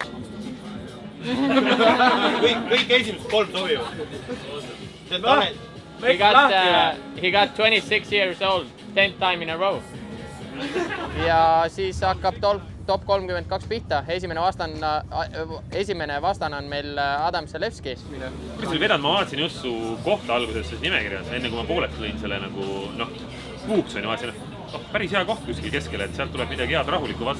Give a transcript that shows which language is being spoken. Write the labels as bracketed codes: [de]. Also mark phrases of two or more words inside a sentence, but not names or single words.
[et] Kõik esimesed 3 sobivad. [en] He got 26 years old, 10th time in a row. [et] Ja siis hakkab top 32 pihta. Esimene vastane on meil Adam Zalewski. Kuidas oli vedanud? Ma vaatasin just su kohta alguses selles nimekirjas, enne kui ma pooleks lõin selle nagu, puuks on ju, vaatasin, päris hea koht kuskil keskele, et sealt tuleb midagi head rahulikku vastu.